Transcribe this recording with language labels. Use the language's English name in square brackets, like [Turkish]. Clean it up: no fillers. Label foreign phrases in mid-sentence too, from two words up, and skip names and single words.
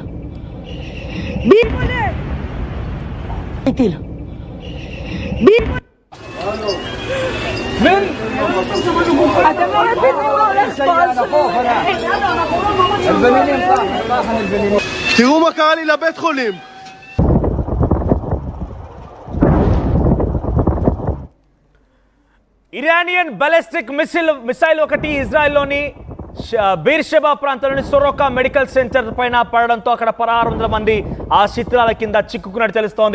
[Hebrew] ביבולה! ביבולה! אתם לא מבינים מה הולך פה. תראו מה קרה לי לבית חולים. [English] Iranian ballistic missile [Telugu] ఒకటి ఇజ్రాయెల్లోని బీర్షెబా ప్రాంతంలోని సొరోకా మెడికల్ సెంటర్ పైన పడడంతో అక్కడ 1600 మంది ఆ శిథిలాల కింద చిక్కుకున్నట్టు తెలుస్తోంది.